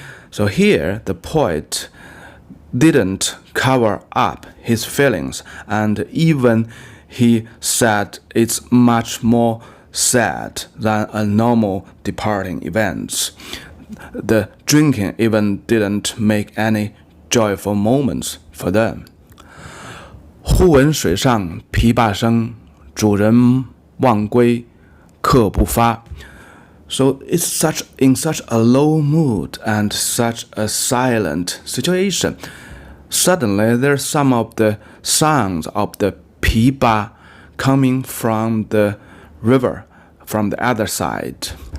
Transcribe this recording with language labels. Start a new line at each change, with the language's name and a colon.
English: So here, the poet didn't cover up his feelings, and even he said it's much more sad than a normal departing event. The drinking even didn't make any joyful moments for them.
Chinese: 忽闻水上琵琶声，主人忘归客不发。
English: So it's in such a low mood and such a silent situation. Suddenly, there's some of the sounds of the pipa coming from the river from the other side.